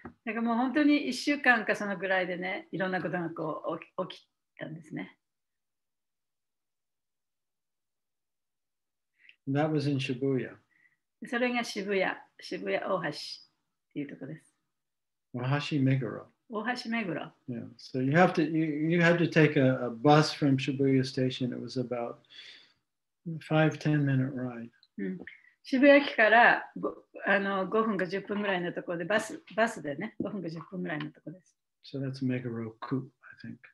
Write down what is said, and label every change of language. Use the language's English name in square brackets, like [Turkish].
[Japanese] だからもう本当に1週間かそのぐらいでね、いろんなことがこう起きたんですね。 [English] That was in Shibuya. [Japanese] それが渋谷大橋っていうところです。 [English] Wahashi Meguro. [Japanese] 大橋目黒。 [English] Yeah. So you had to take a bus from Shibuya Station. It was about 5-10 minute ride. [Japanese] 渋谷駅から5分か10分ぐらいのところでバスでね、5分か10分ぐらいのところです。 [English] So that's Meguro-ku, I think.